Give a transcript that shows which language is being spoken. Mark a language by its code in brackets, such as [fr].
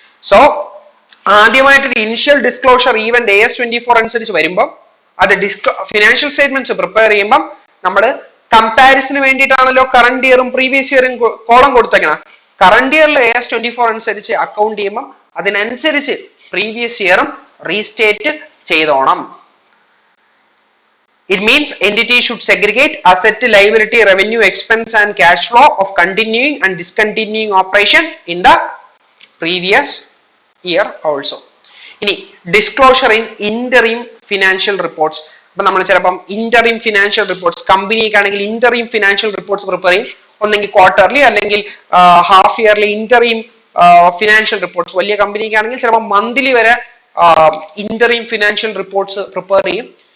[ml] So ആദ്യമായിട്ട് initial disclosure event AS24 അനുസരിച്ച് വരുമ്പോൾ അത് ഫിനാൻഷ്യൽ സ്റ്റേറ്റ്മെന്റ്സ് പ്രിപ്പയർ ചെയ്യുമ്പോൾ നമ്മൾ കമ്പാരിസന് വേണ്ടിയിട്ടാണല്ലോ കറണ്ട് ഇയറും പ്രീവിയസ് ഇയറും കോളം കൊടുത്തേക്കണം. കറണ്ട് ഇയറിൽ AS24 അനുസരിച്ച് അക്കൗണ്ട് ചെയ്യുമ്പോൾ അതിനനുസരിച്ച് previous ഇയറും restate ചെയ്തോണം. [en] It means entity should segregate asset, liability, revenue, expense and cash flow of continuing and discontinuing operation in the previous year also. [ml] ഇനി disclosure in interim financial reports. അപ്പൊ നമ്മൾ ചിലപ്പം interim financial reports, കമ്പനിക്കാണെങ്കിൽ interim financial reports prepare ചെയ്യും. ഒന്നെങ്കിൽ quarterly അല്ലെങ്കിൽ half yearly interim financial reports. വലിയ കമ്പനിക്കാണെങ്കിൽ ചിലപ്പോൾ monthly വരെ ഇന്ററിം ഫിനാൻഷ്യൽ റിപ്പോർട്ട്സ് പ്രിപ്പയർ ചെയ്യും.